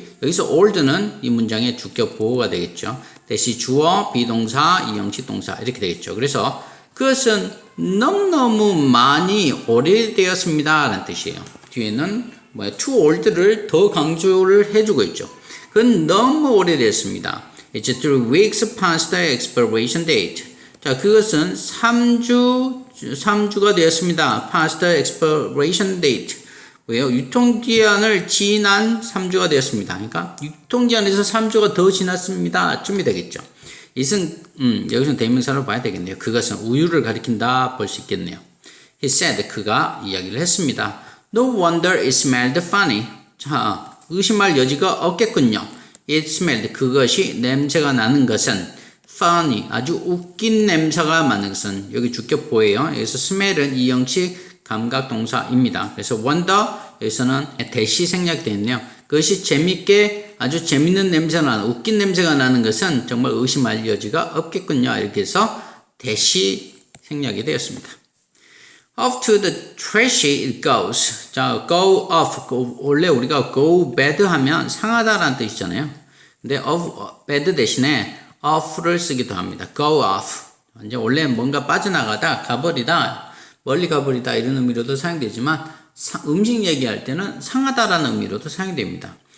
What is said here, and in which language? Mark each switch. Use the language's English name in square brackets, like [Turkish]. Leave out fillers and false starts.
[Korean] 여기서 old는 이 문장의 주격 보호가 되겠죠. 대시 주어, 비동사, 이형식 동사 이렇게 되겠죠. 그래서 그것은 너무너무 많이 오래되었습니다 라는 뜻이에요. 뒤에는 too old를 더 강조를 해주고 있죠. 그건 너무 오래됐습니다. [English] It's 3 weeks past the expiration date. [Korean] 자, 그것은 3주가 되었습니다. [English] past the expiration date. [Korean] 왜요? 유통기한을 지난 3주가 되었습니다. 그러니까 유통기한에서 3주가 더 지났습니다. 쯤이 되겠죠. 여기서는 대명사로 봐야 되겠네요. 그것은 우유를 가리킨다 볼 수 있겠네요. [English] He said, [Korean] 그가 이야기를 했습니다. [English] No wonder it smelled funny. [Korean] 자, 의심할 여지가 없겠군요. [English] It smelled, [Korean] 그것이 냄새가 나는 것은 funny, 아주 웃긴 냄새가 나는 것은 여기 주격 보여요. 여기서 smell은 이형식 감각 동사입니다. 그래서 wonder, 여기서는 대시 생략되어 있네요. 그것이 재밌게 아주 재밌는 냄새가 나는, 웃긴 냄새가 나는 것은 정말 의심할 여지가 없겠군요. 이렇게 해서 대시 생략이 되었습니다. [English] Off to the trashy it goes. 자, go off. [Korean] 원래 우리가 go bad 하면 상하다라는 뜻이잖아요. 근데 bad 대신에 off를 쓰기도 합니다. go off. 이제 원래 뭔가 빠져나가다, 가버리다, 멀리 가버리다 이런 의미로도 사용되지만 음식 얘기할 때는 상하다라는 의미로도 사용됩니다.